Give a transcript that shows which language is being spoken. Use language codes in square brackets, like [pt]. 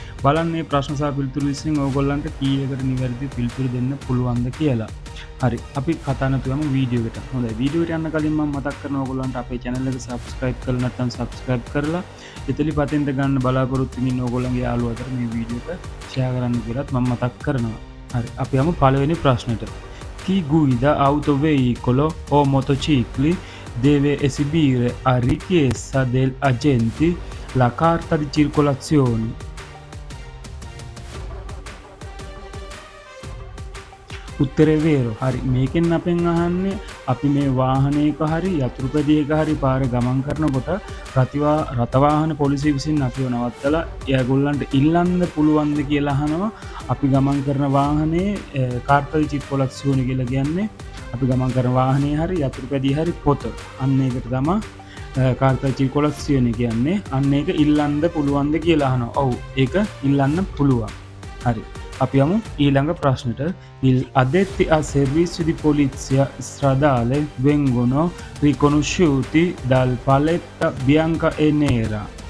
[si] බලන්න මේ ප්‍රශ්න සහ පිළිතුරු 20න් ඔයගොල්ලන්ට කීයකට නිවැරදි පිළිතුරු දෙන්න පුළුවන්ද කියලා. හරි අපි කතා නැතුවම වීඩියෝ එකට. හොඳයි වීඩියෝ එකට යන්න කලින් මම මතක් කරනවා ඔයගොල්ලන්ට අපේ channel එක subscribe කරලා නැත්නම් subscribe කරලා ඉතලි පතෙන්ද ගන්න බලාපොරොත්තු වෙන ඕගොල්ලන්ගේ යාළුවෝ අතර මේ වීඩියෝ එක share කරන්න කියලාත් මම මතක් කරනවා. හරි අපි යමු පළවෙනි ප්‍රශ්නෙට. [it] Chi guida autoveicolo o motocicli deve esibire a richiesta degli agenti la carta di circolazione. [si] උත්තරේ වේරෝ. හරි මේකෙන් අපෙන් අහන්නේ අපි මේ වාහනයක හරි යතුරුපැදියක හරි පාර ගමන් කරනකොට රථවාහන පොලිසිය විසින් අපිව නවත්තලා ඒගොල්ලන්ට ඉල්ලන්න පුළුවන්ද කියලා අහනවා. අපි ගමන් කරන වාහනේ කාර්තා ඩි චිර්කොලාසියෝනි කියලා කියන්නේ අපි ගමන් කරන වාහනේ හරි යතුරුපැදිය හරි පොත. අන්න ඒකට තමයි කාර්තා ඩි චිර්කොලාසියෝනි කියන්නේ. අන්න ඒක ඉල්ලන්න පුළුවන්ද කියලා අහනවා. ඔව් ඒක ඉල්ලන්න පුළුවන්. හරි අපි යමු ඊළඟ ප්‍රශ්නෙට. [it] Il addetti al servizio di polizia stradale vengono riconosciuti dal paletta bianca e nera.